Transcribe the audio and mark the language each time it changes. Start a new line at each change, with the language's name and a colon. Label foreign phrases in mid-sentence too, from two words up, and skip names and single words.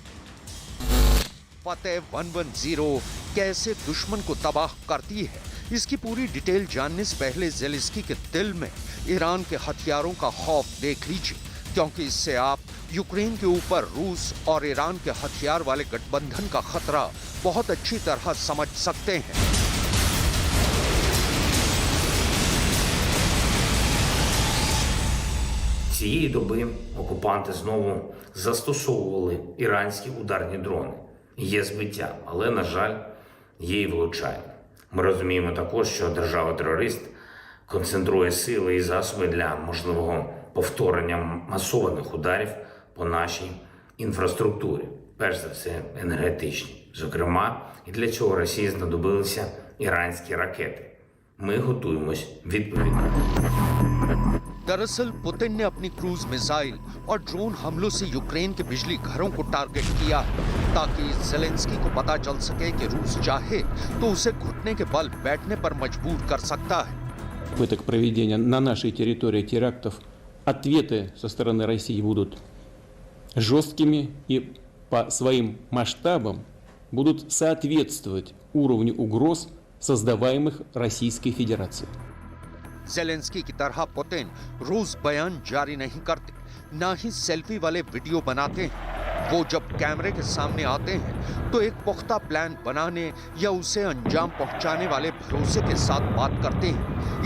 Hindi: फतेह 110 कैसे दुश्मन को तबाह करती है, इसकी पूरी डिटेल जानने से पहले ज़ेलेंस्की के दिल में ईरान के हथियारों का खौफ देख लीजिए, क्योंकि इससे आप यूक्रेन के ऊपर रूस और ईरान के हथियार वाले गठबंधन का खतरा बहुत अच्छी तरह समझ सकते हैं।
Ukrainian: Цієї доби окупанти знову застосовували іранські ударні дрони. Є збиття, але, на жаль, є і влучання. Ми розуміємо також, що держава-терорист концентрує сили і засоби для можливого повторення масованих ударів по нашій інфраструктурі, перш за все енергетичній. Зокрема, і для цього Росії знадобилися іранські ракети. Ми готуємось відповідно.
Hindi: दरअसल पुतिन ने अपनी क्रूज मिसाइल और ड्रोन हमलों से यूक्रेन के बिजली घरों को टारगेट किया ताकि ज़ेलेंस्की को पता चल सके कि रूस चाहे तो उसे घुटने के बल बैठने पर मजबूर कर सकता है।
Russian: Попыток проведения на нашей территории терактов, ответы со стороны России будут жесткими и по своим масштабам будут соответствовать уровню угроз, создаваемых Российской Федерацией.
Hindi: ज़ेलेंस्की की तरह पुतिन रोज बयान जारी नहीं करते, ना ही सेल्फी वाले वीडियो बनाते हैं। वो जब कैमरे के सामने आते हैं तो एक पुख्ता प्लान बनाने या उसे अंजाम पहुंचाने वाले भरोसे के साथ बात करते हैं।